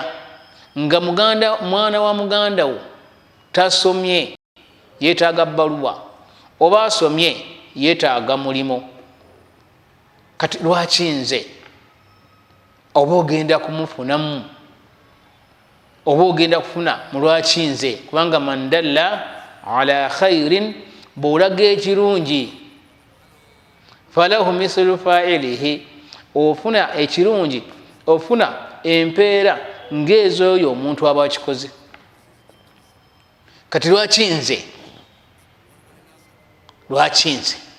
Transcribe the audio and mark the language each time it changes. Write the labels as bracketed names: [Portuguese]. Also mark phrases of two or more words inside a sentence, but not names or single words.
[Ganda] Nga mwana wa muganda wo tasomye yeetaaga bbaluwa oba asomye yeetaaga mulimo. Kati lwaki nze? Oba ogenda kumufunamu oba ogenda kufuna mu lwaki nze? [Arabic] Kubanga من دل على خير, [Ganda] bw'olaga ekirungi [Arabic] فله مثل فاعله, [Ganda] ofuna ekirungi, ofuna empeera ng'ez'oyo omuntu aba akikoze. Kati lwaki nze? Lwaki nze?